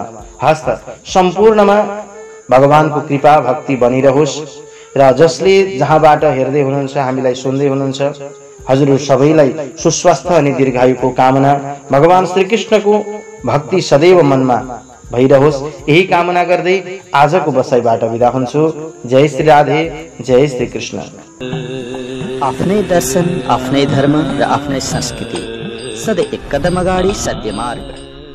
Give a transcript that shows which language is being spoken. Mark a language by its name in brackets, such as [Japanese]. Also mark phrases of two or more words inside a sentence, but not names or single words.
[Nepali] हस्त सम्पूर्णमा भगवानको कृपा भक्ति बनिरहोस् र जसले जहाँबाट हेर्दै हुनुहुन्छ हामीलाई सुन्दै हुनुहुन्छ हजुर सबैलाई सुस्वास्थ्य अनि दीर्घायुको कामना। भगवान श्रीकृष्णको भक्ति सदैव मनमा भइरहोस् यही कामना गर्दै आजको बसाइबाट बिदा हुन्छु। जय श्री राधे, जय श्री कृष्ण। आफ्नै दर्शन, आफ्नै धर्म र आफ्नै संस्कृति, सधैँ एक कदम अगाडि सत्य मार्ग।